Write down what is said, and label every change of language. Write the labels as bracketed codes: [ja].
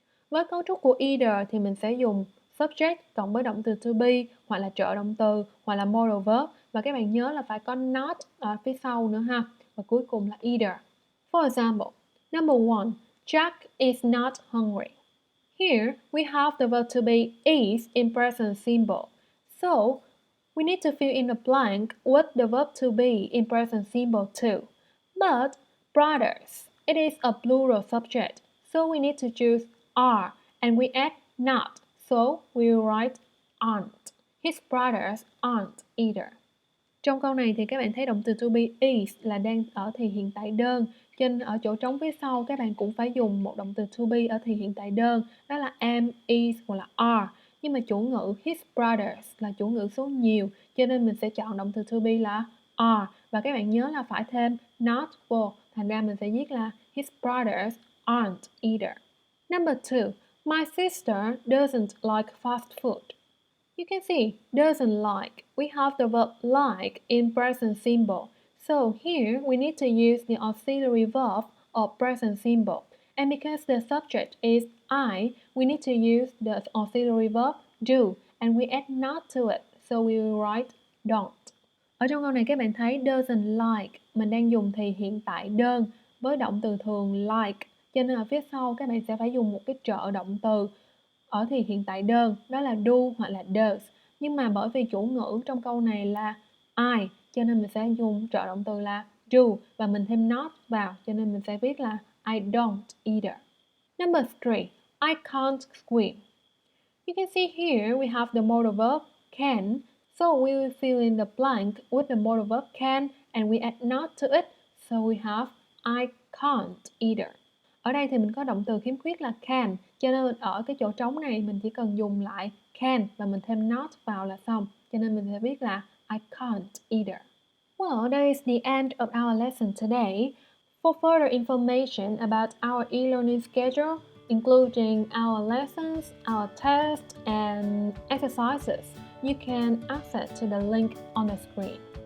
[vi] Với cấu trúc của either thì mình sẽ dùng subject cộng với động từ to be hoặc là trợ động từ hoặc là modal verb, và các bạn nhớ là phải có not ở phía sau nữa ha. Và cuối cùng là either. [en] For example, number 1, Jack is not hungry. Here we have the verb to be is in present simple. So we need to fill in a blank with the verb to be in present simple too. But brothers, it is a plural subject, so we need to choose are and we add not. So we will write aren't. His brothers aren't either. [vi] Trong câu này thì các bạn thấy động từ to be is là đang ở thì hiện tại đơn, cho nên ở chỗ trống phía sau các bạn cũng phải dùng một động từ to be ở thì hiện tại đơn, đó là am, is hoặc là are. Nhưng mà chủ ngữ his brothers là chủ ngữ số nhiều, cho nên mình sẽ chọn động từ to be là are, và các bạn nhớ là phải thêm not vô, thành ra mình sẽ viết là [en] his brothers aren't either. Number 2, my sister doesn't like fast food. You can see doesn't like. We have the verb like in present simple. So here we need to use the auxiliary verb or present simple. And because the subject is I, we need to use the auxiliary verb do and we add not to it. So we will write don't. [vi] Ở trong câu này các bạn thấy doesn't like, mình đang dùng thì hiện tại đơn với động từ thường like. Cho nên ở phía sau các bạn sẽ phải dùng một cái trợ động từ ở thì hiện tại đơn, đó là do hoặc là does. Nhưng mà bởi vì chủ ngữ trong câu này là I, cho nên mình sẽ dùng trợ động từ là do và mình thêm not vào, cho nên mình sẽ viết là [en] I don't either. Number 3, I can't swim. You can see here we have the modal verb can, so we will fill in the blank with the modal verb can and we add not to it, so we have I can't either. [vi] Ở đây thì mình có động từ khiếm khuyết là can, cho nên ở cái chỗ trống này mình chỉ cần dùng lại can và mình thêm not vào là xong, cho nên mình sẽ viết là [en] I can't either. Well, that is the end of our lesson today. For further information about our e-learning schedule, including our lessons, our tests, and exercises, you can access to the link on the screen.